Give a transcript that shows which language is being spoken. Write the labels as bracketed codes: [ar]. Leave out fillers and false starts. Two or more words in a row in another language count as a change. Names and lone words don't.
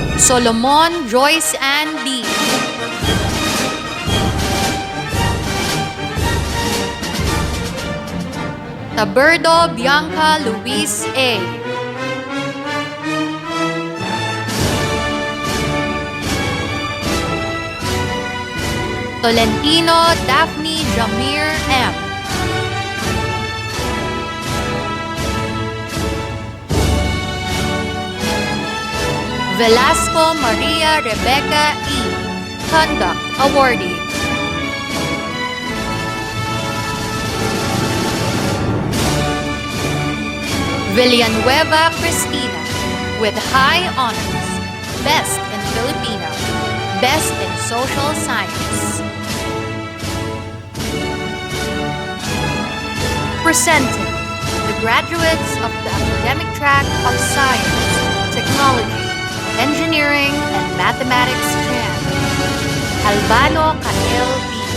[en] Solomon Joyce Ann D. Taberdo Bianca Luis A. Tolentino Daphne Jamir M. Velasco Maria Rebecca E. Conduct Awardee. Villanueva Cristina with high honors, Best in Filipino, Best in Social Science. Presenting the graduates of the academic track of Science, Technology, Engineering, and Mathematics Chan, Albano Kael B.